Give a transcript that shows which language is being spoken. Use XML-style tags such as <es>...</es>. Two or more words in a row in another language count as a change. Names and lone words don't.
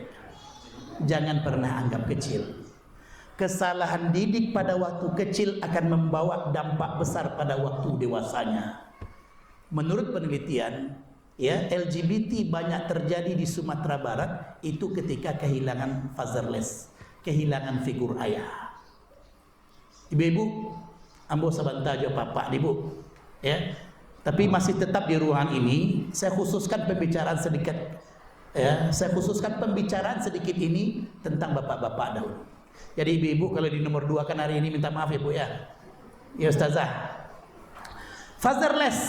<id>Jangan pernah anggap kecil. Kesalahan didik pada waktu kecil akan membawa dampak besar pada waktu dewasanya. Menurut penelitian, ya, LGBT banyak terjadi di Sumatera Barat itu ketika kehilangan fatherless, kehilangan figur ayah.</id> <min>Ibu-ibu, ambo sabanta jo papa ibu,</min> <id>ya. Tapi masih tetap di ruangan ini, saya khususkan pembicaraan sedikit, ya, saya khususkan pembicaraan sedikit ini tentang bapak-bapak dahulu. Jadi ibu-ibu kalau di nomor 2 kan hari ini minta maaf ya bu ya. Ya ustazah. Fatherless.</id>